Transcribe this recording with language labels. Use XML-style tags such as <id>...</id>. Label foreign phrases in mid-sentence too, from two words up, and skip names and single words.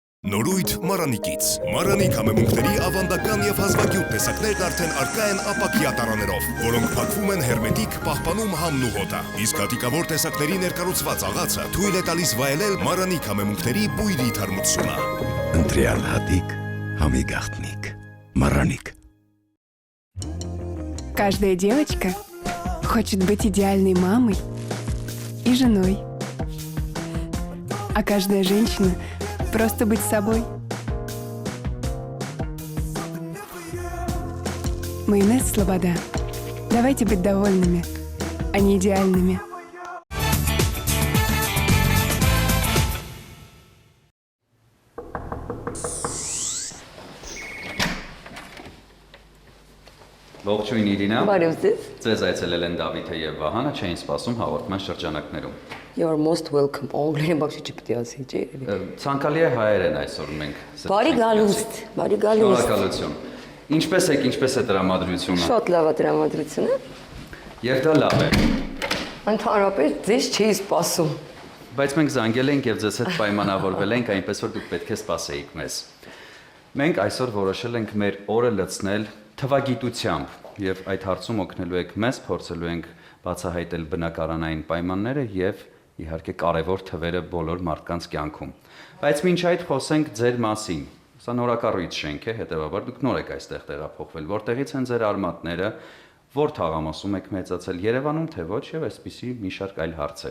<hy>Նորույթ Մարանիկից։ Մարանիկ համեմունքների ավանդական եւ հազվագյուտ տեսակներն արդեն առկա են ապակյա տարաներով, որոնք փակվում են հերմետիկ, պահպանում համն ու հոտը։ Իսկ հատիկավոր տեսակների ներկառուցված աղացը թույլ է տալիս վայելել Մարանիկ համեմունքների բույրի թարմությունը։ Ընտրյալ հատիկ, համի գաղտնիք, Մարանիկ։</hy> <ru>Каждая девочка хочет быть идеальной мамой и женой. А каждая женщина просто быть собой. Майонез Слобода. Давайте быть довольными, а не идеальными.</ru> <hy>Ողջույն Իրինա։ Բարև ձեզ։ Ձեզ այցելել են Դավիթը եւ Վահանը, չէին սպասում հաղորդման շրջանակներում։</hy> <en>You are most welcome.</en> <hy>Անգլերեն բացի չպետք է ասի, չէ՞։ Ցանկալի է հայերեն այսօր մենք։ Բարի գալուստ, բարի գալուստ։ Շնորհակալություն։ Ինչպես եք, ինչպես է տրամադրությունը։ Շատ լավ է տրամադրությունը։ Եվ դա լավ է։ Ընդհանրապես ձեզ չի սպասում։ Բայց մենք զանգել ենք եւ ձեզ հետ պայմանավորվել ենք, այնպես որ դուք պետք է սպասեիք մեզ։ Մենք այսօր որոշել ենք մեր օրը լցնել թվագիտությամբ եւ այդ հարցում օգնելու եք մեզ, փորձելու ենք բացահայտել բնակարանային պայմանները եւ իհարկե կարևոր թվերը բոլոր մարդկանց կյանքում։ Բայց մինչ այդ խոսենք ձեր մասին։ Սա նորակառույց շենք է, հետեւաբար դուք նոր եք այստեղ տեղափոխվել, որտեղից են ձեր արմատները, որ թաղամասում եք մեծացել Երևանում, թե ոչ, եւ այսպիսի մի շարք այլ հարցեր։</hy>